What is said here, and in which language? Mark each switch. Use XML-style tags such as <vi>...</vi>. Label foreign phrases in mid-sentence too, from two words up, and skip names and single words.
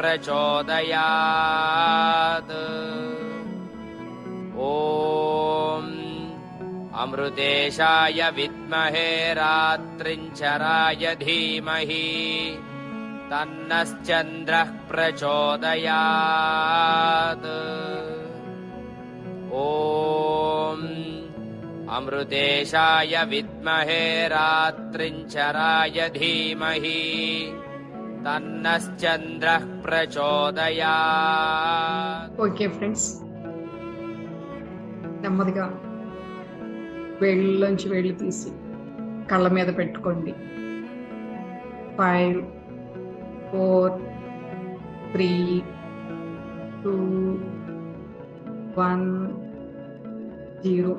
<sa>प्रचोदयात् ॐ अमृतेशाय विद्महे रात्रिञ्चराय धीमहि तन्नश्चन्द्रः प्रचोदयात् ॐ अमृतेशाय विद्महे रात्रिञ्चराय धीमहि तन्नश्चन्द्रः प्रचोदयात्</sa> <en>okay friends,</en> <te>నెమ్మదిగా వేళ్ళలోంచి వేళ్ళు తీసి కళ్ళ మీద పెట్టుకోండి. 5 4 3 2 1 0.</te>